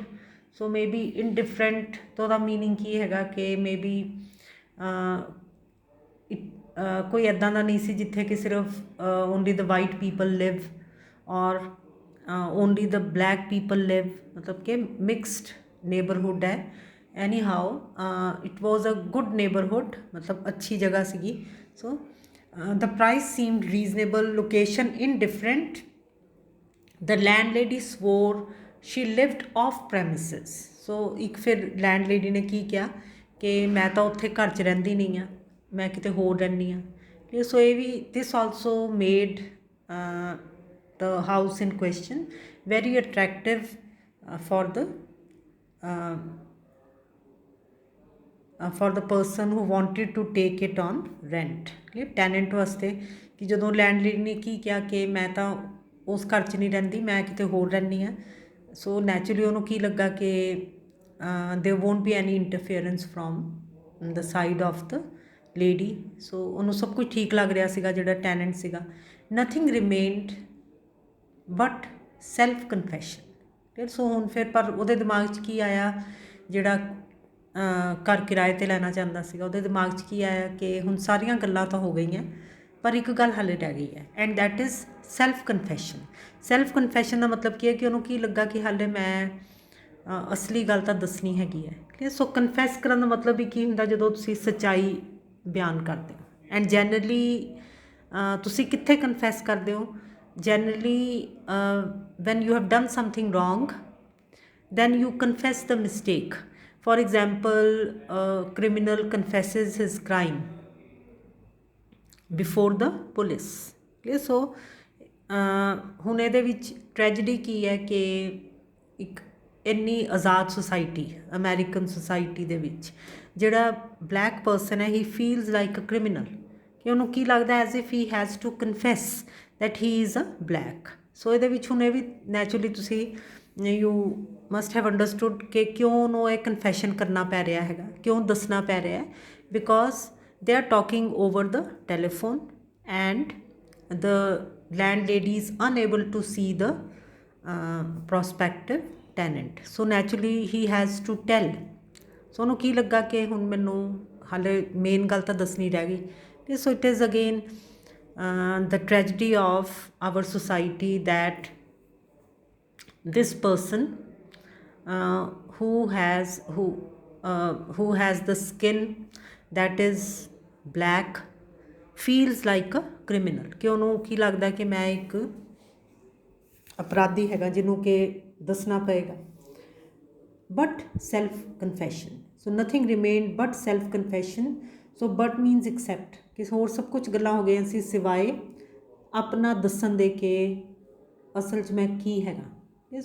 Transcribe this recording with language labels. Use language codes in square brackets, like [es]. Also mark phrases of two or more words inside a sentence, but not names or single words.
[pa] ਸੋ [en] may be indifferent [pa] ਤਾਂ ਉਹਦਾ ਮੀਨਿੰਗ ਕੀ ਹੈਗਾ ਕਿ [en] may be [pa] ਕੋਈ ਇੱਦਾਂ ਦਾ ਨਹੀਂ ਸੀ ਜਿੱਥੇ ਕਿ ਸਿਰਫ [en] only the white people live or only the black people live, [pa] ਮਤਲਬ ਕਿ [en] mixed neighbourhood [pa] ਹੈ। [en] Anyhow it was a good neighbourhood, [pa] ਮਤਲਬ ਅੱਛੀ ਜਗ੍ਹਾ ਸੀਗੀ। [en] ਸੋ The price seemed reasonable, location indifferent. The landlady swore she lived off premises. [pa] So ਇੱਕ ਫਿਰ landlady ਨੇ ਕੀ ਕਿਹਾ ਕਿ ਮੈਂ ਤਾਂ ਉੱਥੇ ਘਰ 'ਚ ਰਹਿੰਦੀ ਨਹੀਂ ਹਾਂ, ਮੈਂ ਕਿਤੇ ਹੋਰ ਰਹਿੰਦੀ ਹਾਂ। ਸੋ ਇਹ ਵੀ [en] this also made the house in question very attractive for the person who wanted to take it on rent। [pa] ਟੈਨੈਂਟ ਵਾਸਤੇ ਕਿ ਜਦੋਂ ਲੈਂਡਲੇਡੀ ਨੇ ਕੀ ਕਿਹਾ ਕਿ ਮੈਂ ਤਾਂ ਉਸ ਘਰ 'ਚ ਨਹੀਂ ਰਹਿੰਦੀ, ਮੈਂ ਕਿਤੇ ਹੋਰ ਰਹਿੰਦੀ ਹਾਂ, [en] so naturally [pa] ਉਹਨੂੰ ਕੀ ਲੱਗਾ ਕਿ [en] there won't be any interference from the side of the lady। [pa] ਸੋ ਉਹਨੂੰ ਸਭ ਕੁਝ ਠੀਕ ਲੱਗ ਰਿਹਾ ਸੀਗਾ ਜਿਹੜਾ ਟੈਨੈਂਟ ਸੀਗਾ। [en] nothing remained but self confession। [pa] ਸੋ ਹੁਣ ਫਿਰ ਪਰ ਉਹਦੇ ਦਿਮਾਗ 'ਚ ਕੀ ਆਇਆ, ਜਿਹੜਾ ਘਰ ਕਿਰਾਏ 'ਤੇ ਲੈਣਾ ਚਾਹੁੰਦਾ ਸੀਗਾ, ਉਹਦੇ ਦਿਮਾਗ 'ਚ ਕੀ ਆਇਆ ਕਿ ਹੁਣ ਸਾਰੀਆਂ ਗੱਲਾਂ ਤਾਂ ਹੋ ਗਈਆਂ ਪਰ ਇੱਕ ਗੱਲ ਹਾਲੇ ਰਹਿ ਗਈ ਹੈ, [en] and that is self confession. self confession [pa] ਦਾ ਮਤਲਬ ਕੀ ਹੈ ਕਿ ਉਹਨੂੰ ਕੀ ਲੱਗਾ ਕਿ ਹਾਲੇ ਮੈਂ ਅਸਲੀ ਗੱਲ ਤਾਂ ਦੱਸਣੀ ਹੈਗੀ ਹੈ। ਸੋ ਕਨਫੈਸ ਕਰਨ ਦਾ ਮਤਲਬ ਵੀ ਕੀ ਹੁੰਦਾ, ਜਦੋਂ ਤੁਸੀਂ ਸੱਚਾਈ ਬਿਆਨ ਕਰਦੇ ਹੋ। [en] and generally [pa] ਤੁਸੀਂ ਕਿੱਥੇ ਕਨਫੈਸ ਕਰਦੇ ਹੋ? [en] generally when you have done something wrong then you confess the mistake। For example, a criminal confesses his crime before the police। [pa] so ਹੁਣ ਇਹਦੇ ਵਿੱਚ ਟ੍ਰੈਜਡੀ ਕੀ ਹੈ ਕਿ ਇੱਕ ਇੰਨੀ ਆਜ਼ਾਦ ਸੁਸਾਇਟੀ, [en] American society [pa] ਦੇ ਵਿੱਚ ਜਿਹੜਾ [en] black person [pa] ਹੈ, [en] he feels like a criminal, [pa] ਕਿ ਉਹਨੂੰ ਕੀ ਲੱਗਦਾ [en] as if he has to confess that he is a black. [pa] ਸੋ ਇਹਦੇ ਵਿੱਚ ਹੁਣ ਇਹ ਵੀ ਨੈਚੁਰਲੀ ਤੁਸੀਂ [en] you must have understood [pa] ਕਿ ਕਿਉਂ ਉਹਨੂੰ ਇਹ ਕਨਫੈਸ਼ਨ ਕਰਨਾ ਪੈ ਰਿਹਾ ਹੈਗਾ, ਕਿਉਂ ਦੱਸਣਾ ਪੈ ਰਿਹਾ ਹੈ, [en] because they are talking over the telephone and the landlady is unable to see the prospective tenant। so naturally he has to tell। [pa] so ਉਹਨੂੰ ਕੀ ਲੱਗਾ ਕਿ ਹੁਣ ਮੈਨੂੰ ਹਾਲੇ ਮੇਨ ਗੱਲ ਤਾਂ ਦੱਸਣੀ ਰਹਿ ਗਈ। [en] so it is again the tragedy of our society that this person who has the skin that is black feels like a criminal। [pa] ਕਿ ਉਹਨੂੰ ਕੀ ਲੱਗਦਾ ਕਿ ਮੈਂ ਇੱਕ ਅਪਰਾਧੀ ਹੈਗਾ ਜਿਹਨੂੰ ਕਿ ਦੱਸਣਾ ਪਏਗਾ। [en] But self confession, so nothing remained but self confession. so but means except, [pa] ਕਿ ਹੋਰ ਸਭ ਕੁਝ ਗੱਲਾਂ ਹੋ ਗਈਆਂ ਸੀ ਸਿਵਾਏ ਆਪਣਾ ਦੱਸਣ ਦੇ ਕਿ ਅਸਲ 'ਚ ਮੈਂ ਕੀ ਹੈਗਾ।